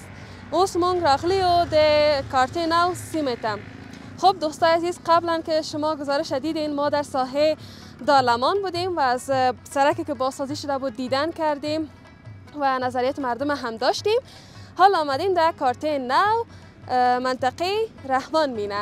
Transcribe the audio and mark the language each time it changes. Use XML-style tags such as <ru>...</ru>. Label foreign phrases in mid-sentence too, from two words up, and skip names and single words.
<ps>اوس مونگ راغلی و ده کارت نو سیمتم.</ps> <fa>خب دوستای عزیز، قبلا که شما گزارش دیدین ما در ساحه دارلمان بودیم و از سرکی که بازسازی شده بود دیدن کردیم و نظریات مردم هم داشتیم. حالا آمدیم در کارت نو منطقه رحمان مینه.</fa>